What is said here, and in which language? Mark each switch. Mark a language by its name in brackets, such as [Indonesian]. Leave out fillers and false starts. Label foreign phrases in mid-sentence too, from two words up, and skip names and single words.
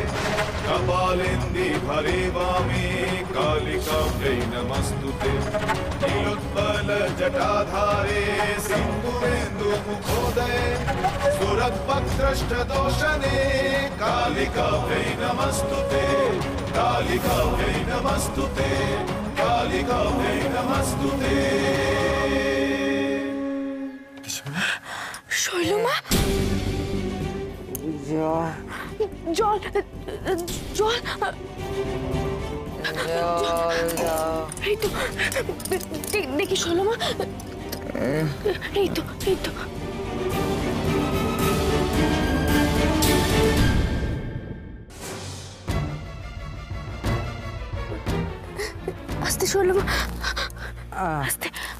[Sanskrit] कपालेन्दि भरे वामे कालिकाभ्यै नमस्तुते नीलोत्पलजटाधारे सिन्दूरेन्दुमुखोदये सुरद्वक्त्रष्टदोषणे कालिकाभ्यै नमस्तुते कालिकाभ्यै नमस्तुते कालिकाभ्यै नमस्तुते। [Bangla] শৈলমা, জল এই তো দেখি শৈলমা, এই তো আস্তে শৈলমা, আস্তে।